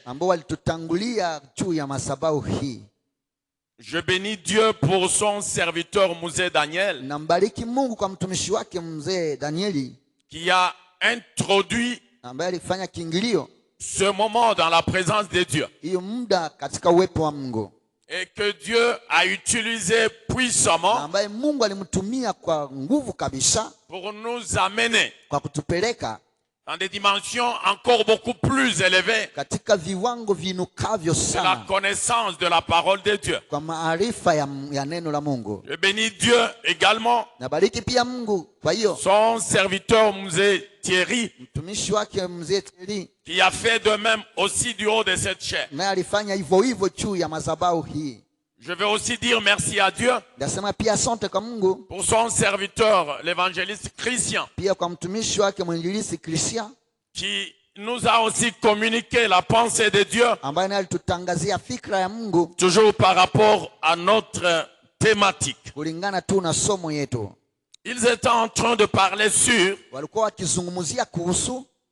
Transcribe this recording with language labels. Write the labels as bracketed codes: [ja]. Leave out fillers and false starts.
[sw] ambao walitutangulia juu ya madhabahu hii. [fr] Je bénis Dieu pour son serviteur Mzee Daniel [sw] Nambariki Mungu kwa mtumishi wake mzee Danieli [fr] qui a introduit [sw] ambaye alifanya kiingilio [fr] ce moment dans la présence de Dieu [sw] hiyo muda katika uwepo wa Mungu, [fr] et que Dieu a utilisé puissamment [sw] ambaye Mungu alimtumia kwa nguvu kabisa [fr] pour nous amener [sw] kwa kutupeleka [fr] dans des dimensions encore beaucoup plus élevées [sw] katika viwango vinukavyo [fr] de la [sw] sana [fr] connaissance de la parole de Dieu. [sw] kwa maarifa ya neno la Mungu. [fr] Je bénis Dieu également, [sw] Nabariki pia Mungu kwa hiyo [fr] son serviteur Mzee Thierry, [sw] mtumishi wake mzee Thierry [fr] qui a fait de même aussi du haut de cette chaîne. [sw] naye alifanya hivyo hivyo juu ya madhabahu hii. [fr] Je vais aussi dire merci à Dieu [sw] Nasema pia asante kwa Mungu [fr] pour son serviteur, l'évangéliste Christian, [sw] pia kwa mtumishi wake mwinjilisti Christian [fr] qui nous a aussi communiqué la pensée de Dieu, [sw] ambaye naye alitutangazia fikra ya Mungu [fr] toujours par rapport à notre thématique. [sw] kulingana tu na somo yetu. [fr] Ils étaient en train de parler sur [sw] Walikuwa wakizungumzia kuhusu